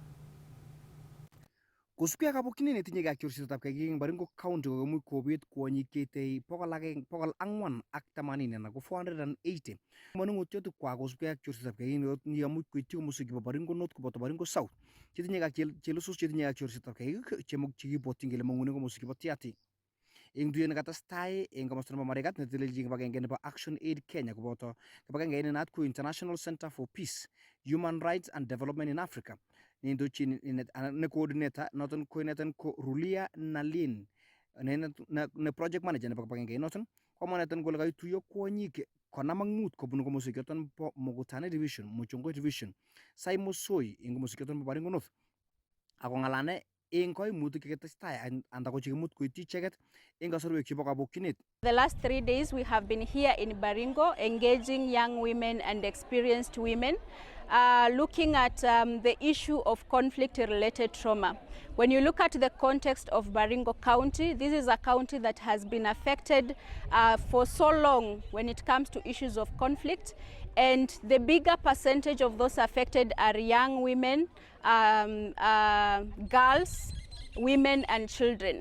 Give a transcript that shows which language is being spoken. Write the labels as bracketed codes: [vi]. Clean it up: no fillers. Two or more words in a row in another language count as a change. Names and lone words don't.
[kln] Kosubkei ak kabokyinet netinye ak chorsetab kiagik eng Baringo County kokomuch kobet kwonyik cheitei 480 anan ko 480 manung'otiotkwak kosubkei ak chorsetab kiagik nekiamuch koityi komoswek chebo Baringo North koboto Baringo South chetinye ak chelustos chetinye ak chorsetab kiagik chekibwotyin kele mang'une komoswek chebo Tiaty. Eng tuyet nekatestai eng komosta nebo Marigat netelelchin kibagenge nebo Action Aid Kenya koboto kibagenge nenaat ko International Center for Peace, Human Rights and Development in Africa neindochin ne coordinator noton ko Rulia Nalin ne [en] project manager [kln] nebo kibagenge inoton komwa neton kole kaituyo kwonyik konam ak mut kobun komoswek choton bo Mukutani division, Muchungoi division, Saimosoi eng komoswek choton bo Baringo North ako ngalane eng koimutik cheketestai anda ko chekimut koityi icheket eng kasarwek chebo kabokyinet. [en] The last 3 days we have been here in Baringo engaging young women and experienced women looking at the issue of conflict-related trauma. When you look at the context of Baringo County, this is a county that has been affected for so long when it comes to issues of conflict, and the bigger percentage of those affected are young women, girls, women and children.